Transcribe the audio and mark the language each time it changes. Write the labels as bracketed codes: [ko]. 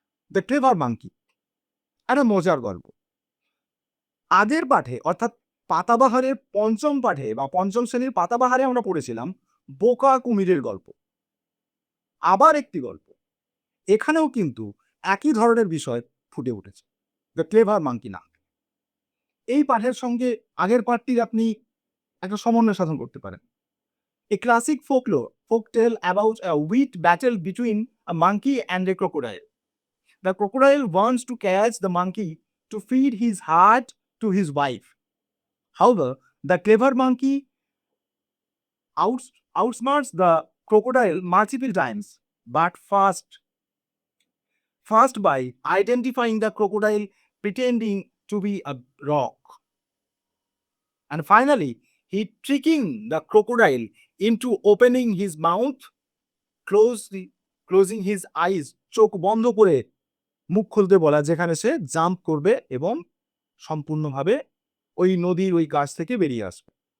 [bn] The clever monkey একটা মজার গল্প। আগের পাঠে অর্থাৎ পাতাবাহারের পঞ্চম পাঠে বা পঞ্চম শ্রেণীর পাতাবাহারে আমরা পড়েছিলাম বোকা কুমিরের গল্প। আবার একটি গল্প এখানেও কিন্তু একই ধরনের বিষয় ফুটে উঠেছে, দ্য ক্লেভার মাঙ্কি নাম। এই পাঠের সঙ্গে আগের পাঠটির আপনি একটা সমন্বয় সাধন করতে পারেন। [en] A classic folk tale about a wit battle between a monkey and a crocodile. The crocodile wants to catch the monkey to feed his heart to his wife. However, the clever monkey outsmarts the crocodile multiple times, but first by identifying the crocodile pretending to be a rock. And finally, he tricking the crocodile into opening his mouth, closing his eyes, [bn] চোখ বন্ধ করে মুখ খুলতে বলা, যেখানে সে jump করবে এবং সম্পূর্ণভাবে ওই নদীর ওই গাছ থেকে বেরিয়ে আসবে।